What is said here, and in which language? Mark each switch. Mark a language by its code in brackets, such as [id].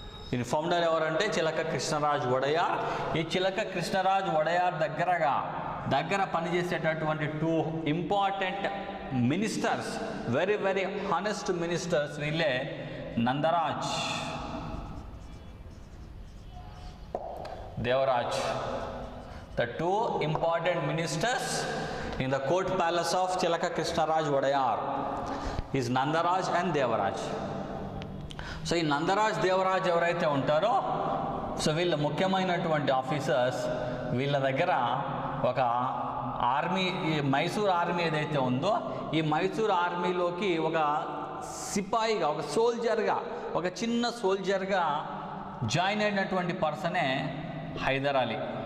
[te] దీని ఫౌండర్ ఎవరంటే చిలక కృష్ణరాజ్ వడయార్. ఈ చిలక కృష్ణరాజ్ వడయార్ దగ్గర పనిచేసేటటువంటి 2 important ministers, very very honest ministers, వీళ్ళే నందరాజ్, Devaraj. [en] The 2 important ministers in the court palace of Chilaka Krishnaraj Wadayar is Nandaraj and Devaraj. [te] So ఈ నందరాజ్ దేవరాజ్ ఎవరైతే ఉంటారో సో వీళ్ళ ముఖ్యమైనటువంటి ఆఫీసర్స్, వీళ్ళ దగ్గర ఒక ఆర్మీ, ఈ మైసూర్ ఆర్మీ ఏదైతే ఉందో ఈ మైసూర్ ఆర్మీలోకి ఒక సిపాయిగా, ఒక సోల్జర్గా, ఒక చిన్న సోల్జర్గా జాయిన్ అయినటువంటి పర్సనే హైదర్ అలీ.